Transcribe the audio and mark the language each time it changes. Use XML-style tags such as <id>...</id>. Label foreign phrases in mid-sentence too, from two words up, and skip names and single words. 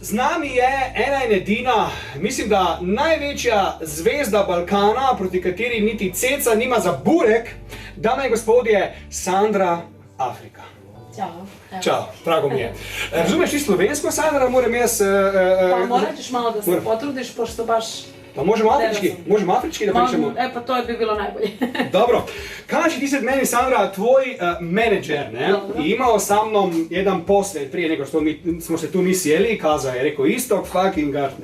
<sl>Z nami je ena in edina, mislim, da največja zvezda Balkana, proti kateri niti ceca nima za burek, dame in gospodje, Sandra Afrika.</sl> <sr>Ćao. Ćao, drago mi je.</sr> <sl>Razumeš ti slovensko, Sandra, moram jaz...</sl> <sr>Pa morat ćeš malo da se potrudiš, pošto baš... Pa možemo afrički da pričamo? Pa to bi bilo najbolje. Dobro, kaži ti sad meni, Sandra, tvoj menadžer, ne? Dobro.</sr> <hr>I imao sa mnom jedan posvet prije nego što smo se tu mi sjeli i kazao je, rekao, Istok fucking Gartner.</hr>